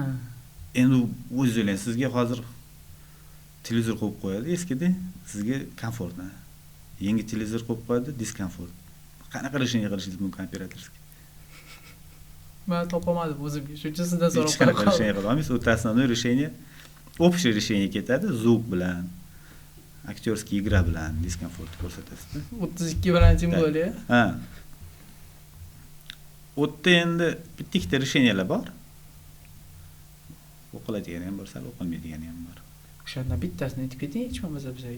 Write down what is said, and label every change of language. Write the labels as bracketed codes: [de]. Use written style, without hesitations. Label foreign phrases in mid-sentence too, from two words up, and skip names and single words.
[uz] Endi o'zingiz o'ylang, sizga hozir televizor qo'yib qo'yadi eskida, sizga komfortni. Yangi televizor qo'yib qo'yadi, diskomfort. Qanaqa решение qilishingiz mumkin operatorskiy? Men topolmadim o'zimga. Shuning uchun sizdan so'rab qanaqa решение qila olmaysiz? O'ta [ru] основное решение, общее решение [uz] ketadi, звук bilan, aktyorskiy igra bilan diskomfort ko'rsatasiz. 32-simvoli. Ha. O'tda endi bitta-ikkita решениyalar bor. O'qiladigani ham bor, sal o'qilmaydigani ham bor. O'shandan bittasini aytib keting, hech bo'lmasa bizga.